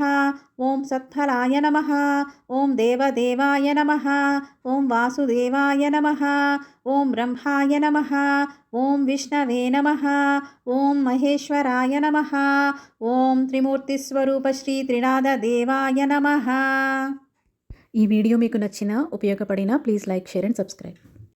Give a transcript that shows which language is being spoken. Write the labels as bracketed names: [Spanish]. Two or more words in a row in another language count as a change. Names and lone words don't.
[Sanskrit] ॐ सत्फलाय नमः। ॐ देवदेवाय नमः। ॐ वासुदेवाय नमः। ॐ ब्रह्माय नमः। ॐ विष्णवे नमः। ॐ महेश्वराय नमः। ॐ त्रिमूर्तिस्वरूप श्री त्रिनाथदेवाय नमः। [Telugu] ఈ వీడియో మీకు నచ్చినా ఉపయోగపడినా [English] please like share and subscribe.